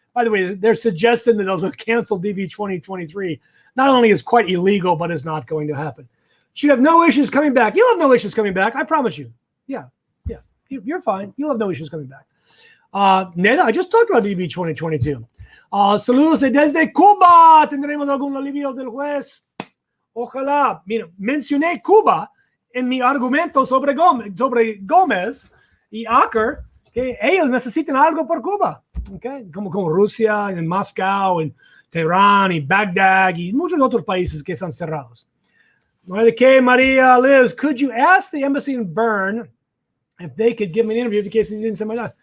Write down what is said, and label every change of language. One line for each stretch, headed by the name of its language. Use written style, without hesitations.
English: By the way, they're suggesting that they'll cancel DV 2023. Not only is quite illegal, but is not going to happen. Should have no issues coming back. You'll have no issues coming back. I promise you. Yeah. You're fine. You'll have no issues coming back. Neda, I just talked about DV 2022.
Spanish: Saludos desde Cuba. ¿Tendremos algún alivio del juez? Ojalá. Mira, mencioné Cuba en mi argumento sobre Gómez y Acker, que ellos necesitan algo por Cuba. Okay? Como Rusia, en Moscú, en Teherán y Bagdad y muchos otros países que están cerrados.
English: Maria Liz, could you ask the embassy in Bern if they could give me an interview if the case is in semi?